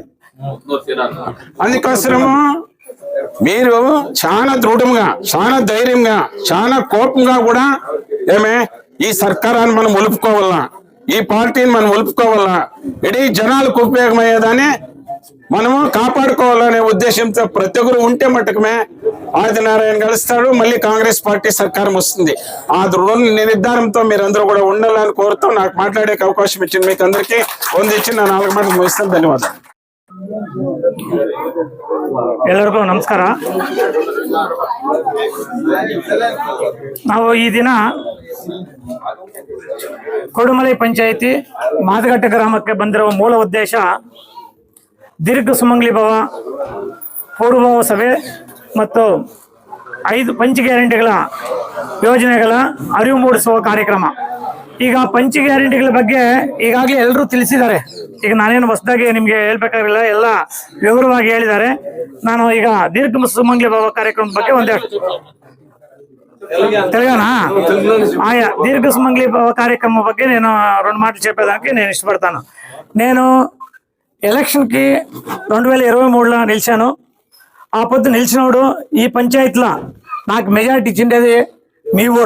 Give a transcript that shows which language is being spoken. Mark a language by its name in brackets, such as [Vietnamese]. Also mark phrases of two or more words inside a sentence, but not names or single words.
[Telugu] అందుకోసము మీరు చాలా దృఢంగా, చాలా ధైర్యంగా, చాలా కోపంగా కూడా ఈ సర్కారాన్ని మనం ఒలుపుకోవాలా, ఈ పార్టీని మనం ఒలుపుకోవాలా, ఇడీ జనాలకు ఉపయోగమయ్యేదాన్ని మనము కాపాడుకోవాలనే ఉద్దేశంతో ప్రతి ఒక్కరు ఉంటే మట్టుకమే ఆదినారాయణ గెలుస్తాడు, మళ్ళీ కాంగ్రెస్ పార్టీ సర్కారం వస్తుంది. ఆ దృఢ నిర్ధారంతో మీరందరూ కూడా ఉండాలని కోరుతూ నాకు మాట్లాడే అవకాశం ఇచ్చింది మీకు అందరికీ ಹೊಂದಿచ్చి నా 4 [Kannada] ಮಾತು ಮುಗಿಸ್ತೇನೆ. ಧನ್ಯವಾದ. ಎಲ್ಲರಿಗೂ ನಮಸ್ಕಾರ. ನಾವು ಈ ದಿನ ಕೊಡುಮಲೈ ಪಂಚಾಯಿತಿ ಮಾದಗಟ್ಟ ಗ್ರಾಮಕ್ಕೆ ಬಂದಿರುವ ಮೂಲ ಉದ್ದೇಶ ದೀರ್ಘ ಸುಮಂಗಲಿ ಭವ ಪೂರ್ವಭಾವ ಸಭೆ ಮತ್ತು 5 ಪಂಚ ಗ್ಯಾರಂಟಿಗಳ ಯೋಜನೆಗಳ ಅರಿವು ಮೂಡಿಸುವ ಕಾರ್ಯಕ್ರಮ. ಈಗ ಪಂಚ ಗ್ಯಾರಂಟಿಗಳ ಬಗ್ಗೆ ಈಗಾಗಲೇ ಎಲ್ಲರೂ ತಿಳಿಸಿದ್ದಾರೆ. ಈಗ ನಾನೇನು ಹೊಸದಾಗಿ ನಿಮಗೆ ಹೇಳ್ಬೇಕಾಗಿಲ್ಲ, ಎಲ್ಲ ವಿವರವಾಗಿ ಹೇಳಿದ್ದಾರೆ. ನಾನು ಈಗ ದೀರ್ಘ ಸುಮಂಗಲಿ ಭವ ಕಾರ್ಯಕ್ರಮದ ಬಗ್ಗೆ ಒಂದೆರಡು [Telugu] తెలంగాణ ఆయా దీర్ఘ సుమంగళి కార్యక్రమం ಬಗ್ಗೆ నేను 2 మాటలు చెప్పేదానికి నేను ఇష్టపడతాను. నేను ఎలక్షన్కి 2023లో నిలిచాను. ఆ పొద్దు నిలిచినప్పుడు ఈ పంచాయతీలో నాకు మెజారిటీ ఇచ్చిండేది మీ ఊరు.